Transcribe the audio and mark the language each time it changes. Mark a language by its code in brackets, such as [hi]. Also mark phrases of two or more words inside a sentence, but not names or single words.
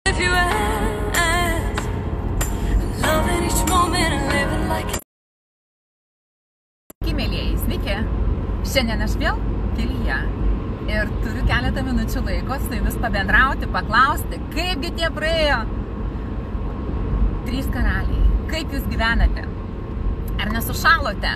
[en] if you ask. Loving each moment and living like it's... [lt] Mėlieji, sveiki. Šiandien aš vėl kelyje ir turiu keletą minučių laiko su jumis pabendrauti, paklausti, kaipgi tie praėjo 3 karaliai. Kaip jūs gyvenate? Ar nesušalote?